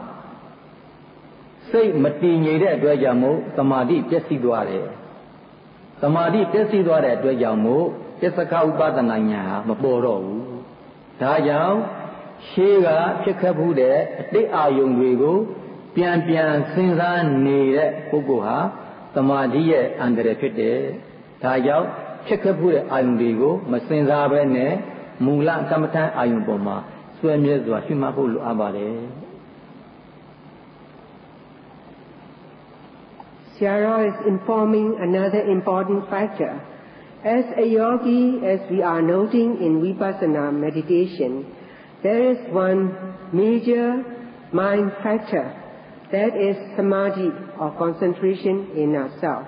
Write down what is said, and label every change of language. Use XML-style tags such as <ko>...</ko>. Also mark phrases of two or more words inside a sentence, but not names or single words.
<my>စိတ်မတည်ငြိမ်တဲ့အတွက်ကြောင့်မို့သမာဓိပျက်စီးသွားတယ်သမာဓိပျက်စီးသွားတဲ့အတွက်ကြောင့်မို့ပစ္စကဥပဒနာဉာဏ်ဟာမပေါ်တော့ဘူးဒါကြောင့်ရှေးကဖြစ်ခဲ့မှုတဲ့အတိတ်အာယုံတွေကိုပြန်စဉ်းစားနေတဲ့ပုဂ္ဂိုလ်ဟာသမာဓိရဲ့အန္တရာယ်ဖြစ်တယ်ဒါကြောင့်ဖြစ်ခဲ့မှုတဲ့အာယုံတွေကိုမစဉ်းစားဘဲနဲ့မူလကမ္မထံအာယုံပေါ်မှာဆွဲမြဲစွာရှုမှတ်ဖို့လိုအပ်ပါတယ်</my> <en>Shara is informing another important factor. As a yogi, as we are noting in vipassana meditation, there is one major mind factor, that is samadhi or concentration in ourselves.</en>